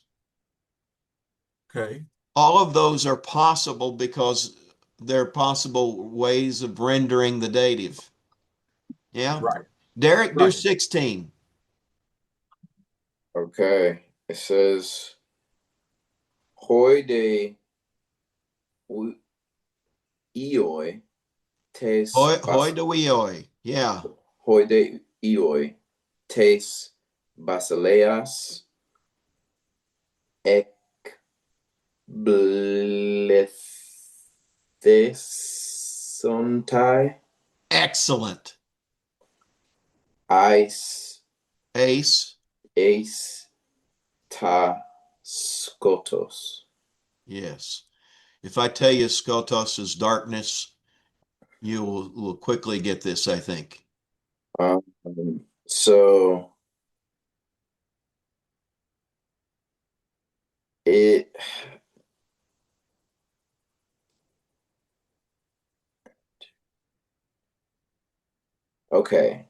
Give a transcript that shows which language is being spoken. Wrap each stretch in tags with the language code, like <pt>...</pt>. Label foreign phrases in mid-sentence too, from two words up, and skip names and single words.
<en>okay. All of those are possible because they're possible ways of rendering the dative. Yeah. Right, Derek, do right. 16. Okay. It says,</en> <el>Οἱ δὲ υἱοὶ τῆς Hoi, bas οἱ δὲ υἱοὶ. Yeah. οἱ δὲ υἱοὶ τῆς βασιλείας ἐκβληθήσονται</el> <en>Excellent.</en> <el>eis</el> <en>Ace.</en> <el>εἰς τὸ σκότος.</el> <en>Yes. If I tell you Skotos is darkness, you will quickly get this, I think. Um, so it okay.</en>